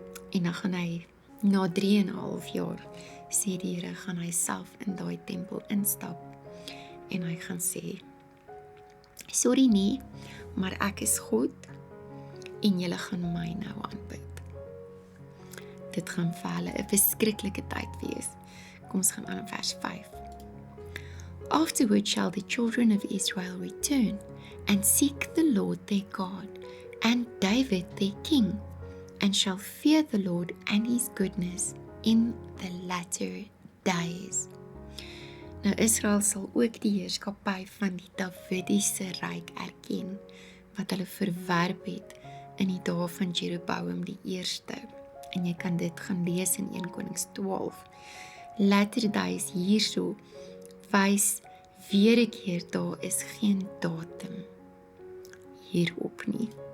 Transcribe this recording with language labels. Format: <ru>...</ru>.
<af>En dan gaan hy na 3,5 jaar, sê die Here, gaan hy self in daai tempel instap en hy gaan sê, sorry nie, maar ek is God en julle gaan my nou aanbid. Dit gaan vir hulle 'n verskriklike tyd wees. Kom ons gaan aan vers 5.</af> <en>Afterward shall the children of Israel return and seek the Lord their God and David their king, and shall fear the Lord and his goodness in the latter days.</en> <af>Nou Israel sal ook die heerskappy van die Davidiese ryk erken, wat hulle verwerp het in die dae van Jeroboam die eerste. En jy kan dit gaan lees in 1 Konings 12.</af> <en>Latter days</en> <af>hierso wys weer 'n keer daar is geen datum hierop nie.</af>